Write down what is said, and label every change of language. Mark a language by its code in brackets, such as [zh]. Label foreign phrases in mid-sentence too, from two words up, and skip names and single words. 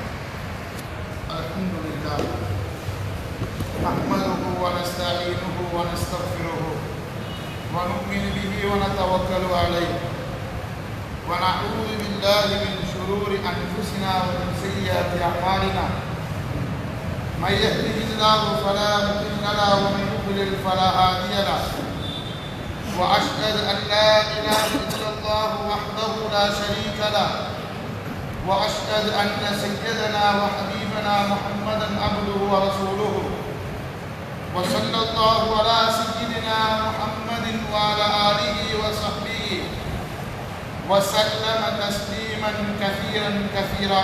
[ar] الحمد لله نحمده ونستعينه ونستغفره ونؤمن به ونتوكل عليه ونعوذ بالله من شرور أنفسنا ومن سيئات أعمالنا. من يهده الله فلا مضل له ومن يضلل فلا هادي له واشهد ان لا اله الا الله وحده لا شريك له واشهد ان سيدنا وحبيبنا محمدا عبده ورسوله وصلى الله على سيدنا محمد وعلى اله وصحبه وسلم تسليما كثيرا كثيرا.